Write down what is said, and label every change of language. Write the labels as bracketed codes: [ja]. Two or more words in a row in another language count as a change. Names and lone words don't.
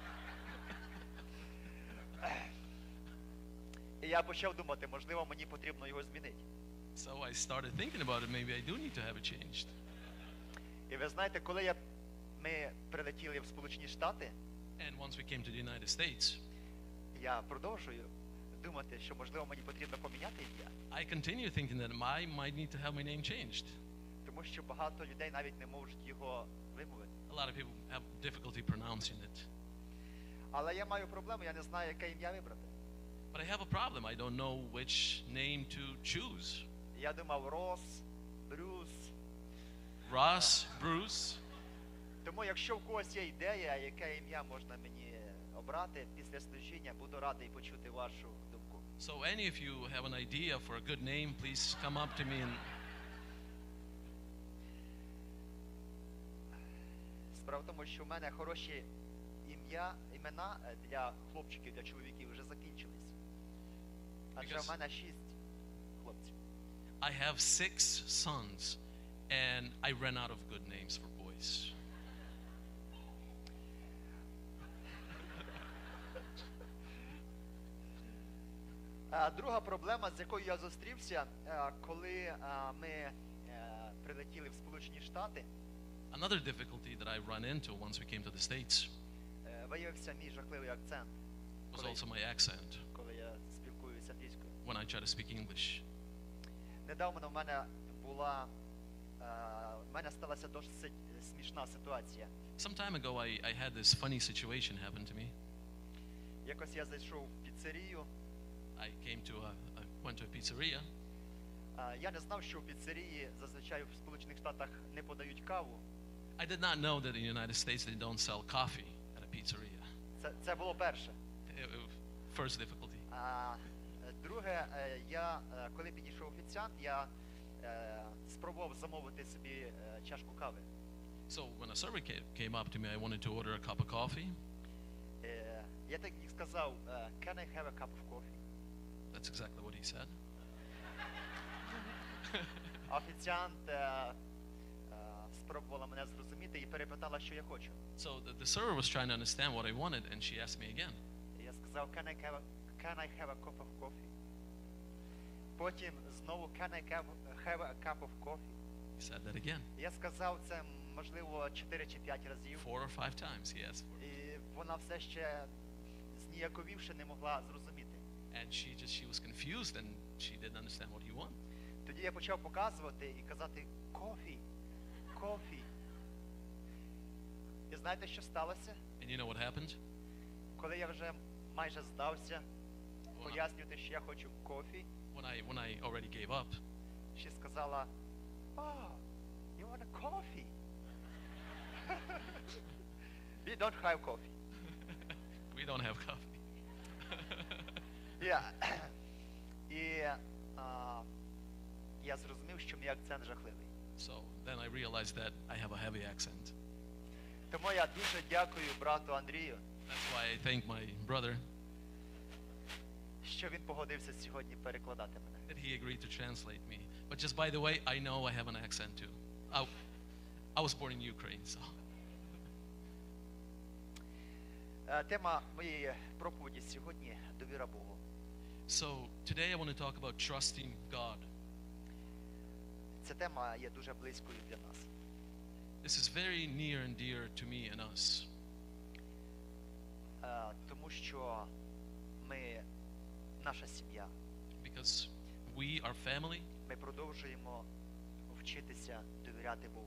[uk] І я почав думати, можливо, мені потрібно його змінити. [en] So I started thinking about it. Maybe I do need to have it changed. [uk] І ви знаєте, коли ми прилетіли в Сполучені Штати, [en] And once we came to the United States, [uk] я продовжую думати, що, можливо, мені потрібно поміняти ім'я. [en] I continue thinking that I might need to have my name changed. [uk] Тому що багато людей навіть не можуть його вимовити. [en] A lot of people have difficulty pronouncing it. [uk] Але я маю проблему, я не знаю, яке ім'я вибрати. [en] But I have a problem. I don't know which name to choose. [uk] Я думав Рос, Брюс. [en] Ross, Bruce. [uk] Тому якщо в когось є ідея, яке ім'я можна мені обрати після служіння, буду радий почути вашу думку. [en] So any of you have an idea for a good name, please come up to me and... [uk] Справа в тому, що в мене хороші імена для хлопчиків, для чоловіків вже закінчились. Адже в мене 6 хлопців. [en] I have 6 sons, and I ran out of good names for boys. [uk] Друга проблема, з якою я зустрівся, коли ми прилетіли в Сполучені Штати, [en] Another difficulty that I run into once we came to the States [uk] виявився мій жахливий акцент, [en] was also my accent [uk] коли я спілкуюся англійською. [en] when I try to speak English. [uk] Недавно в мене сталася досить смішна ситуація. [en] Some time ago, I had this funny situation happen to me. [uk] Якось я зайшов в піцерію. [en] I went to a pizzeria. [uk] Я не знав, що в піцерії зазвичай в Сполучених Штатах не подають каву. [en] I did not know that in the United States they don't sell coffee at a pizzeria. [uk] Це було перше. [en] First difficulty. [uk] А друге, коли підійшов офіціант, я спробував замовити собі чашку кави. [en] So when a server came up to me, I wanted to order a cup of coffee. [uk] Я так і сказав, [en] can I have a cup of coffee? That's exactly what he said. [uk] Офіціант спробувала мене зрозуміти і перепитала, що я хочу. [en] So the server was trying to understand what I wanted, and she asked me again. [uk] Я сказав, [en] can I have a cup of coffee? [uk] Потім знову, [en] can I have a cup of coffee? He said that again. [uk] Я сказав це, можливо, 4 чи 5 разів. [en] 4 or 5 times he asked for it. [uk] І вона все ще зніяковівши не могла зрозуміти. [en] And she was confused, and she didn't understand what he wanted. [uk] Тоді я почав показувати і казати [en] coffee, coffee. [uk] І знаєте, що сталося? [en] And you know what happened? [uk] Коли я вже майже здався, пояснювати, що я хочу кофі, [en] When I already gave up, [uk] ще сказала, [en] you want a coffee? We don't have coffee. we don't have coffee. [uk] І я зрозумів, що мій акцент жахливий. [en] So then I realized that I have a heavy accent. [uk] Тому я дуже дякую брату Андрію, [en] That's why I thank my brother [uk] що він погодився сьогодні перекладати мене. [en] that he agreed to translate me. But just by the way, I know I have an accent too. I was born in Ukraine, so. [uk] Тема моєї проповіді сьогодні – довіра Богу. [en] So today I want to talk about trusting God. [uk] Ця тема є дуже близькою для нас. [en] This is very near and dear to me and us. [uk] Тому що ми, наша сім'я, [en] Because we, our family, [uk] ми продовжуємо вчитися довіряти Богу.